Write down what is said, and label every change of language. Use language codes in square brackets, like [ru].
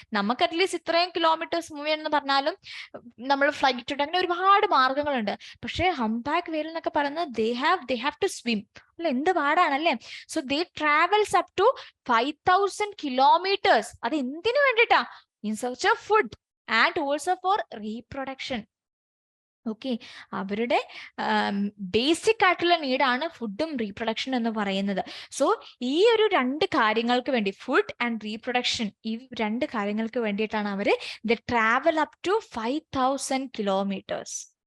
[ml] നമുക്ക് അറ്റ്ലീസ്റ്റ് ഇത്രയും kilometres move ചെയ്യണമെന്ന് പറഞ്ഞാലും നമ്മൾ ഫ്ലൈറ്റ് ഉണ്ട്, അങ്ങനെ ഒരുപാട് മാർഗങ്ങളുണ്ട്. പക്ഷെ ഹംബാക്ക് വെയിൽ എന്നൊക്കെ പറയുന്നത് [en] they have to swim [ml] അല്ലെ, എന്ത് പാടാണല്ലേ? [en] So they travels up to 5000 kilometres. [ml] അത് എന്തിനു വേണ്ടിയിട്ടാ? [en] in search of food and also for reproduction. [ml] Okay, അവരുടെ ബേസിക് ആയിട്ടുള്ള നീഡാണ് ഫുഡും റീപ്രൊഡക്ഷൻ എന്ന് പറയുന്നത്. സോ ഈ ഒരു രണ്ട് കാര്യങ്ങൾക്ക് വേണ്ടി, ഫുഡ് ആൻഡ് റീപ്രൊഡക്ഷൻ, ഈ രണ്ട് കാര്യങ്ങൾക്ക് വേണ്ടിയിട്ടാണ് അവർ [en] They travel up to 5000 kilometres.